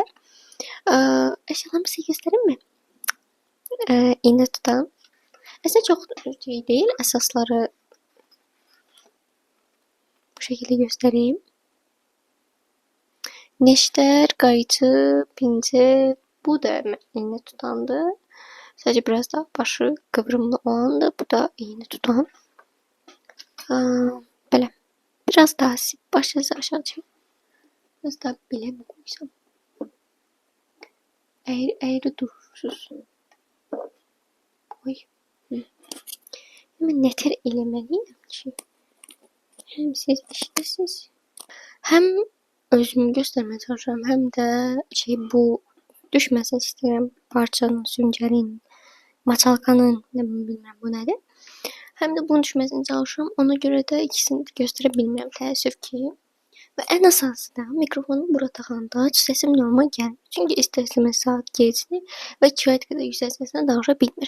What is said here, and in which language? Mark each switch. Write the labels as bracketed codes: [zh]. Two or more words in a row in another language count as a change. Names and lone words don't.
[az] Əşyalarımı sizə göstərim mi? İğnə tutam. Əslində çox şey deyil. Əsasları bu şəkildə göstəreyim. Neşter, qayçı, pincet. Bu da iğne tutandı. [tr] Sadece biraz daha başı kıvrımlı olandı. Bu da iğne tutan. Böyle. Biraz daha başınızı aşağı çekin. Biraz daha bile mi koysam? Eğri durursuz. Koy. [az] Hemen neter eləməliyim ki. Hem siz işləsiniz. [tr] Hem özümü göstermeye çalışıyorum. [az] Hem de bu düşməsin istəyirəm parçanın, süngərin, maçalkanın, nə bilmirəm bu nədir. Həm də bunun düşməsini çalışıram. Ona görə də ikisini də göstərə bilmirəm təəssüf ki. Və ən əsası da mikrofonu bura taxanda səsim normal gəlmir. Çünki istər-istəməz saat gecdir və kifayət qədər yüksək səslə danışa bilmirəm.